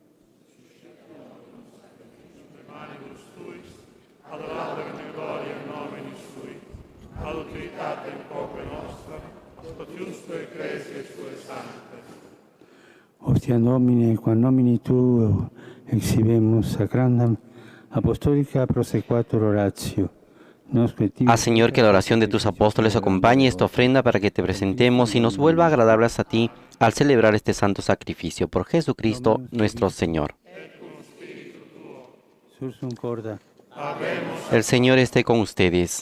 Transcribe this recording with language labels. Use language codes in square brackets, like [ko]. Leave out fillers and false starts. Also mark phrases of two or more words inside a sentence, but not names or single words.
[la] Hostia Domine, qua nomini Tuo exhibemus sacrandam, apostolica prosequatur oratio. [es] Haz, Señor, que la oración de tus apóstoles acompañe esta ofrenda para que te presentemos y nos vuelva agradables a ti al celebrar este santo sacrificio. Por Jesucristo nuestro Señor. El Señor esté con ustedes.